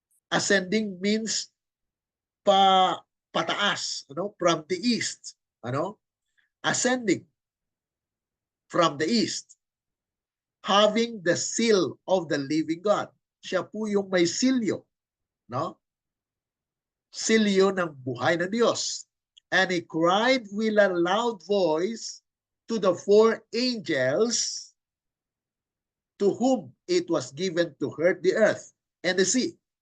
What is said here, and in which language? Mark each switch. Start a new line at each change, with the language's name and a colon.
English: Ascending means pataas, from the east, ascending from the east, having the seal of the living God.
Filipino: Siya po yung may silyo, silyo ng buhay na Diyos.
English: And he cried with a loud voice to the four angels to whom it was given to hurt the earth and the sea.